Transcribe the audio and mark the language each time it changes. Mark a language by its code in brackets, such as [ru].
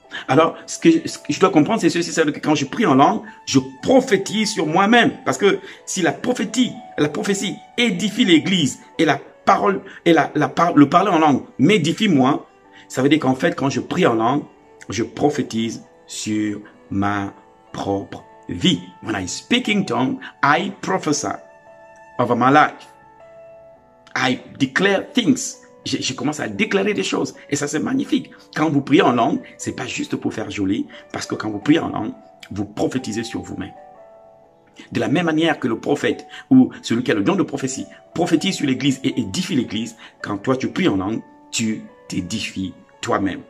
[fr] Alors, ce que je dois comprendre, c'est ceci, c'est que quand je prie en langue, je prophétise sur moi-même. Parce que si la prophétie édifie l'Église et la parole et le parler en langue m'édifie moi, ça veut dire qu'en fait, quand je prie en langue, je prophétise sur ma propre vie. [en] When I speak in tongue, I prophesy over my life. I declare things. [fr] Je commence à déclarer des choses. Et ça, c'est magnifique. Quand vous priez en langue, c'est pas juste pour faire joli, parce que quand vous priez en langue, vous prophétisez sur vous-même. De la même manière que le prophète, ou celui qui a le don de prophétie, prophétise sur l'église et édifie l'église, quand toi tu pries en langue, tu t'édifies toi-même.